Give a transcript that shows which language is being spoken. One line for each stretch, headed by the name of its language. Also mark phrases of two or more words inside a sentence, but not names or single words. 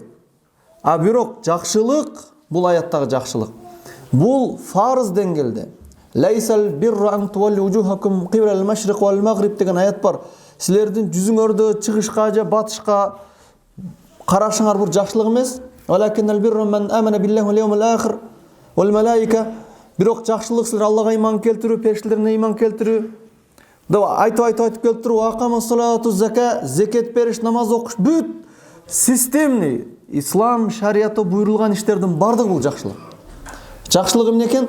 Kyrgyz: А бирок жакшылык, бул аяттагы жакшылык, бул фарз деңгээлде.
Arabic: ليس البر أن تولوا وجوهكم قبل المشرق والمغرب
Kyrgyz: деген аят бар. Силердин жүзүңөрдү чыгышка же батышка карашыңар бул жакшылык эмес.
Arabic: ولكن البر من آمن بالله واليوم الآخر والملائكة.
Kyrgyz: Бирок жакшылык силер Аллага ыйман келтирүү, периштелерге ыйман келтирүү. Айтып келтирүү,
Arabic: أقام الصلاة الزكاة,
Kyrgyz: зекет бериш, намаз окуш, бүт системный ислам шариаты буйрулган иштердин бардыгы бул жакшылык. Жакшылык эмне экен?